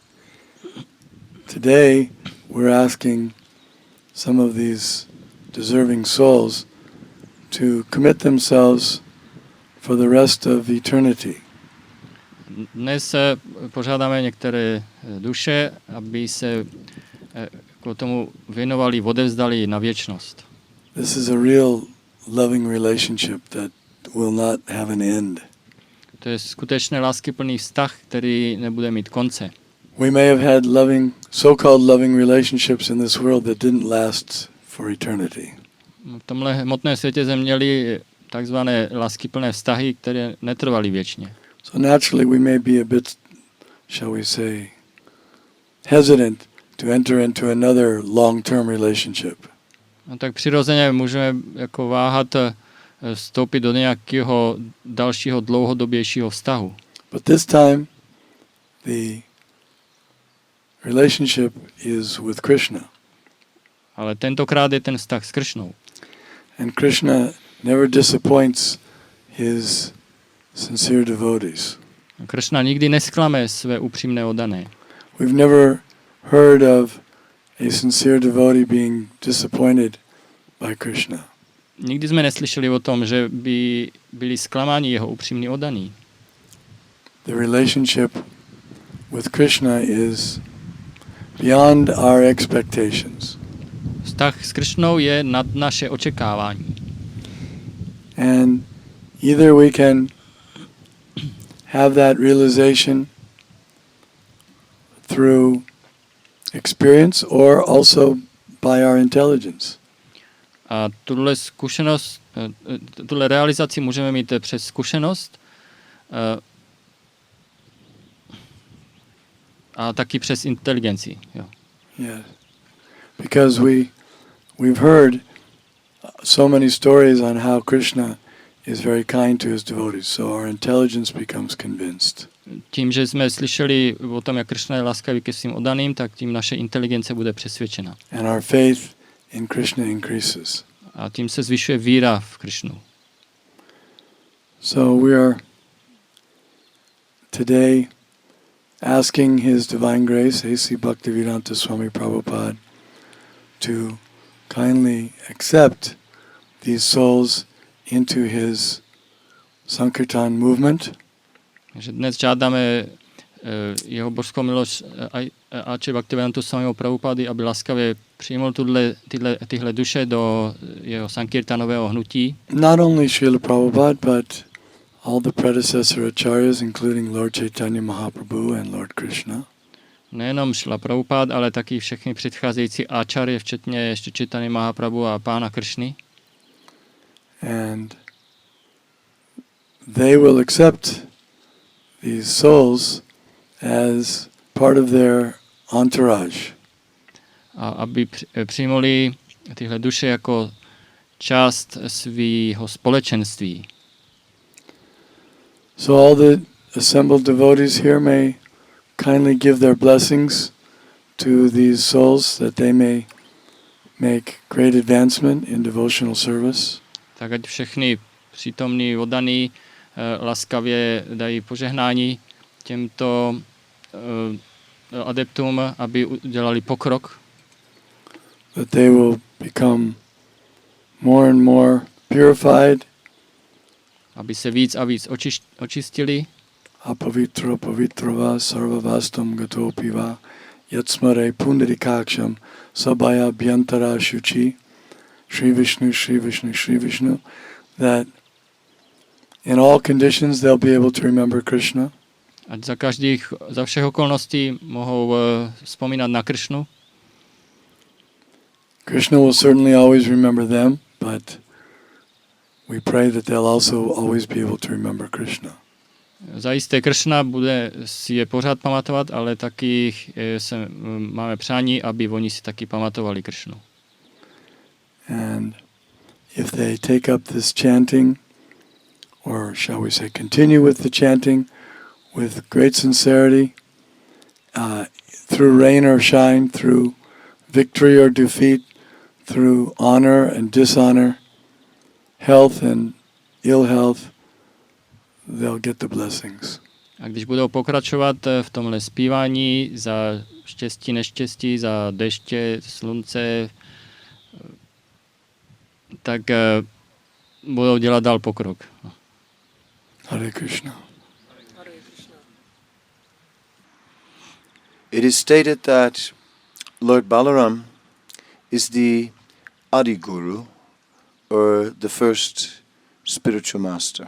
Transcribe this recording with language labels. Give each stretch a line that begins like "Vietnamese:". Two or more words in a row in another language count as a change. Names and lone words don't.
English: Today we're asking some of these deserving souls to commit themselves for the rest of eternity.
Czech: Dnes požádáme některé duše, aby se k tomu věnovali, odevzdali na věčnost.
English: This is a real loving relationship that will not have an end.
Czech: To je skutečně láskyplný vztah, který nebude mít konce.
English: We may have had so-called loving relationships in this world that didn't last for eternity.
Czech: V tomhle hmotném světě jsme měli takzvané láskyplné vztahy, které netrvaly věčně.
English: So naturally we may be a bit, shall we say, hesitant to enter into another long-term relationship.
Czech: No tak přirozeně můžeme jako váhat vstoupit do nějakého dalšího dlouhodobějšího vztahu.
English: But this time the relationship is with Krishna.
Czech: Ale tentokrát je ten vztah s Kršnou.
English: And Krishna never disappoints his sincere devotees.
Czech: Kršna nikdy nesklame své upřímné oddané.
English: We've never heard of a sincere devotee being disappointed by Krishna.
Czech: Nikdy jsme neslyšeli o tom, že by byli zklamáni jeho upřímní oddaní.
English: The relationship with Krishna is beyond our expectations.
Czech: Vztah s Kršnou je nad naše očekávání.
English: And either we can have that realization through experience or also by our intelligence.
Czech: A tuhle realizaci můžeme mít přes zkušenost a taky přes inteligenci. Jo.
English: Yeah. Because we've heard so many stories on how Krishna is very kind to his devotees, so our intelligence becomes convinced.
Czech: Tím, že jsme slyšeli o tom, jak Kršna je laskavý ke svým oddaným, tak tím naše inteligence bude přesvědčena.
English: And our faith in Krishna increases.
Czech: A tím se zvyšuje víra v Kršnu.
English: So we are today asking His Divine Grace, A.C. Bhaktivedanta Swami Prabhupada, to kindly accept these souls into his Sankirtan movement.
Czech: Takže dnes žádáme jeho božskou milost A.C. Bhaktivedantu Swamiho Prabhupády, aby laskavě přijmul tyhle duše do jeho sankirtanového hnutí.
English: Not only Srila Prabhupada, but all the predecessor acharyas, including Lord Chaitanya Mahaprabhu and Lord Krishna.
Czech: Nejenom Srila Prabhupada, ale taky všechny předcházející acharye, včetně ještě Chaitanya Mahaprabhu a pána Kršny.
English: And they will accept these souls as part of their entourage.
Czech: A aby přijmuli tyhle duše jako část svého společenství.
English: So all the assembled devotees here may kindly give their blessings to these souls that they may make great advancement in devotional service.
Czech: Tak ať všechny přítomní oddaní laskavě dají požehnání těmto adeptům, aby udělali pokrok.
English: That they will become more and more purified.
Czech: Aby se víc a víc očistili.
Sanskrit: अपवित्रः पवित्रो वा सर्वावस्थां गतोऽपि वा यः स्मरेत् पुण्डरीकाक्षं स बाह्याभ्यन्तरः शुचिः श्री विष्णु, श्री विष्णु, श्री विष्णु,
English: that in all conditions they'll be able to remember Krishna.
Czech: Ať za všech okolností mohou vzpomínat na Kršnu.
English: Krishna will certainly always remember them, but we pray that they'll also always be able to remember Krishna.
Czech: Zajisté Kršna bude si je pořád pamatovat, ale taky máme přání, aby oni si taky pamatovali Kršnu.
English: And if they take up this chanting, or shall we say continue with the chanting with great sincerity, through rain or shine, through victory or defeat, through honor and dishonor, health and ill health, they'll get the blessings.
Czech: A když budou pokračovat v tomhle zpívání za štěstí, neštěstí, za deště, slunce, tak budou dělat dál pokrok.
Sanskrit: हरे कृष्ण.
English: It is stated that Lord Balaram is the Adi Guru, or the first spiritual master.